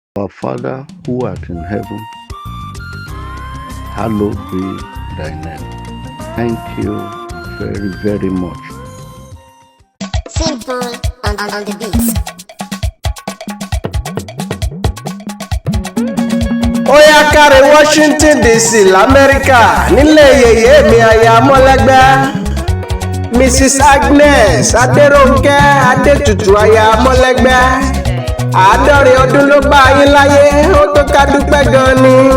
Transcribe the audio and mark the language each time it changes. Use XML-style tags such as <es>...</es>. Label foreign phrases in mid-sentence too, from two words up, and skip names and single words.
<en>Our Father who art in heaven, hallowed be thy name. Thank you very, very much. Simple on, on, on the beat.</en> <yo>Ó yá, káre Washington D C l'Amẹ́ríkà, nílé yèyé mi aya Mọ́lẹ́gbẹ́. Missus Agnes Adérónkẹ́ Adétutù aya Mọ́lẹ́gbẹ́. Àádọ́rin ọdún ló bá yín láyé, ó tó ká dúpẹ́ gan ni.</yo>